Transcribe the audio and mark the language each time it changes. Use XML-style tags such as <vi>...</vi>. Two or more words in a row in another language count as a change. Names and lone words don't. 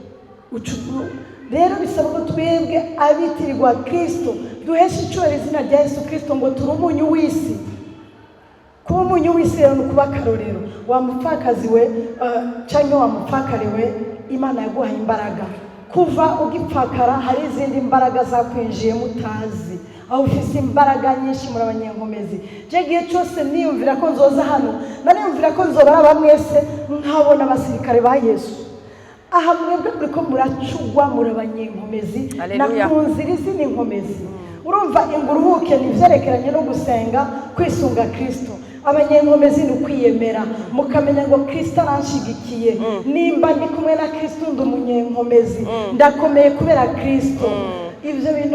<rw>rero bisaba ko twebwe abitirirwa Kristo duhesha icyubahiro izina rya Yesu Kristo ngo turi umunyu w'isi kuba umunyu w'isi rero ni kuba akarorero wa mupfakazi we cyangwa wa mupfakare we Imana yaguhaye imbaraga kuva ugipfakara hari izindi mbaraga zakwinjiye mutazi aho</rw> <rn>ufise imbaraga nyinshi muri abanyenkomezi je gihe cyose niyumvira ko nzoza hano naniyumvira ko nzobara mwese nkabona abasirikare ba Yesu aha mwebwe kuriko muracugwa muri abanyenkomezi nakunzira izindi nkomezi urumva inguruhuke nivyerekeranye no gusenga kwisunga Kristo abanyenkomezi ni kwiyemera mukamenya ngo Kristo aranshigikiye nimba ndi kumwe na Kristo ndi umunyenkomezi ndakomeye kubera Kristo ivyo bintu</rn>